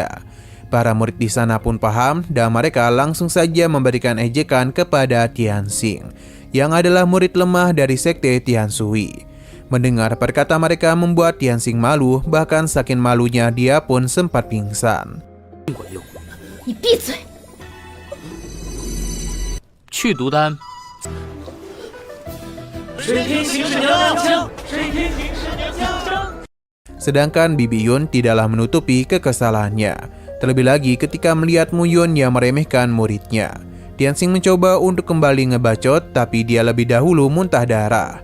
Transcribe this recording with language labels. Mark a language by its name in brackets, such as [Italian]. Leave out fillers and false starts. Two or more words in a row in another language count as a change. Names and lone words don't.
[Indonesian] Para murid di sana pun paham dan mereka langsung saja memberikan ejekan kepada Tianxing, yang adalah murid lemah dari sekte Tianshui. Mendengar perkataan mereka membuat Tianxing malu, bahkan saking malunya dia pun sempat pingsan. [Chinese] 你闭嘴！去毒丹。 [Indonesian] Sedangkan Bibi Yun tidaklah menutupi kekesalannya. Terlebih lagi ketika melihat Mu Yun yang meremehkan muridnya. Tianxing mencoba untuk kembali ngebacot, tapi dia lebih dahulu muntah darah.